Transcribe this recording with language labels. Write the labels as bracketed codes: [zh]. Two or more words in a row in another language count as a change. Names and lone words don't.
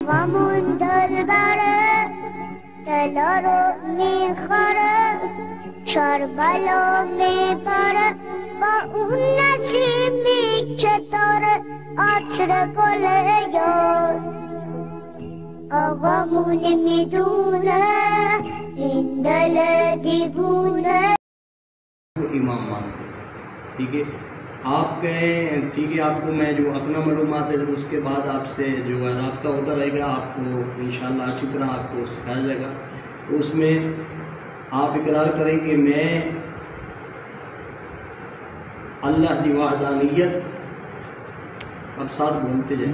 [fa] غمون دل بره دلارو میخوره شربلا میبره با اون نسیمی که داره عطر گل یار آقامون میدونه این دل دیوونه [ur] امام مانتے ہیں ٹھیک ہے آپ کہیں ٹھیک ہے آپ کو میں جو اپنا معلومات ہے اس کے بعد آپ سے جو ہے رابطہ ہوتا رہے گا آپ کو انشاءاللہ اچھی طرح آپ کو سکھایا جائے گا تو اس میں آپ اقرار کریں کہ میں اللہ کی وحدانیت اب ساتھ بولتے جائیں